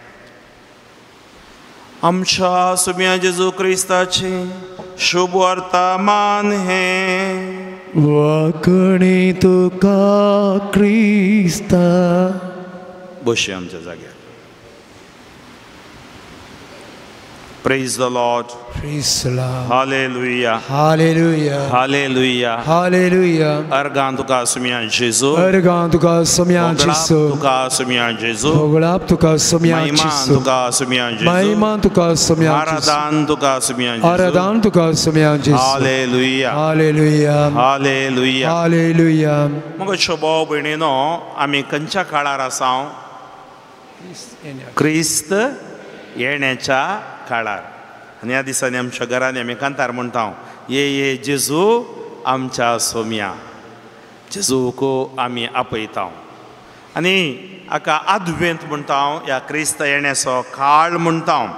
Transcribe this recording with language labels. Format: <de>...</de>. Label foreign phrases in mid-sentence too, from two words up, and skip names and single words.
<kok>आमच्या सुम्या जेजू क्रिस्ताची शुभ वार्ता मान हे. वाकणी तुका क्रिस्ता. बशी आमच्या जाग्यार.</kok> <en>Praise the Lord. Praise the Lord.</en> <kok>Hallelujah. Hallelujah. Hallelujah. Hallelujah. Argan tuka sumia Jesus. Argan tuka sumia Jesus. Tuka sumia Jesus. Boglap tuka sumia Maiman Jesus. tuka sumia Jesus. Maiman tuka sumia Jesus. Aradan tuka sumia Jesus. Aradan tuka sumia Jesus. Hallelujah. Hallelujah. Hallelujah. Hallelujah. मग शोभो भयणीनो आम्ही खंयच्या काळार आसाव क्रिस्त येण्याच्या काळार आनी ह्या दिसांनी आमच्या घरांनी आमी कांतार म्हणटा ये जेजू आमच्या सोम्या जेजूक आमी आपयता आनी हाका आद्वेंत म्हणटा ह्या क्रिस्त येण्याचो काळ म्हणटा</kok>